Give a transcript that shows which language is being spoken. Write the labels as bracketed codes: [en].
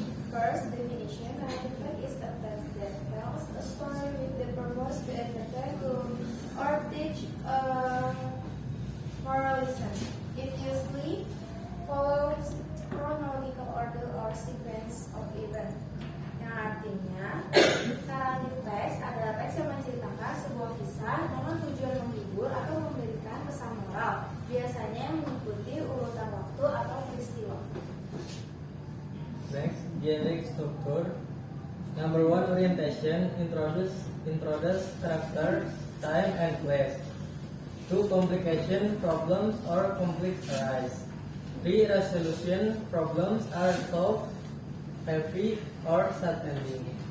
[en] First definition, narrative text is a text that tells a story with the purpose to entertain or teach a moral lesson. It usually follows chronological order or sequence of events. [id] Yang artinya, narrative text adalah teks yang menceritakan sebuah kisah dengan tujuan menghibur atau memberikan pesan moral. Biasanya mengikuti urutan waktu atau peristiwa. [en] Next, generic structure. Number 1, orientation, introduce character, time, and place. 2, complication, problems or conflict arise. 3, resolution, problems are solved, happy or sad ending.